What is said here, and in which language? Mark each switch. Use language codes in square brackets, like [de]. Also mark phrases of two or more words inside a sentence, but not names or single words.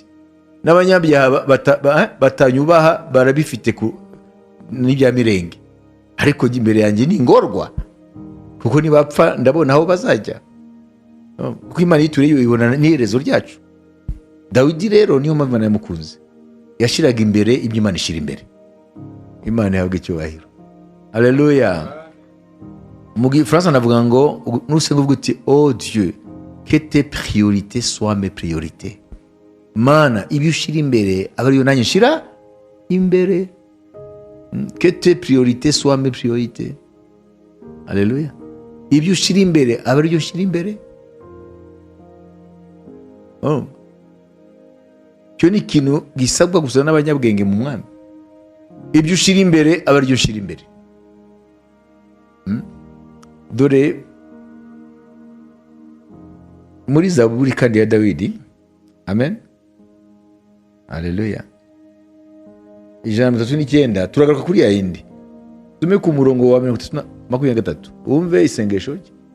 [rw] N'abanyabyaha batanyubaha barabifite n'ibya mirenge, ariko imbere yanjye ni ingorwa, kuko nibapfa ndabona aho bazajya, kuko Imana yituriye ibona n'iherezo ryacu. Dawidi rero niyo mpamvu namukunze, yashiraga imbere ibyo Imana ishira imbere. Imana yahabwa icyubahiro. Haleluya. Mu Gifaransa navuga ngo, nusenga uvuga uti, [fr] oh Dieu, que tes priorités soient mes priorités. [rw] Mana, ibyo ushira imbere aba ariyo nanjye nshira imbere. [fr] Que tes priorités soient mes priorités. [rw] Haleluya. Ibyo ushira imbere aba ariyo nshira imbere. Cyo ni ikintu gisabwa gusa n'abanyabwenge mu Mwami. Ibyo ushira imbere aba ariyo nshira imbere. Dore muri Zaburi kandi ya Dawidi, amen, haleluya, 139, turagaruka kuri ya yindi, tume ku murongo wa 23, umve isengesho rye.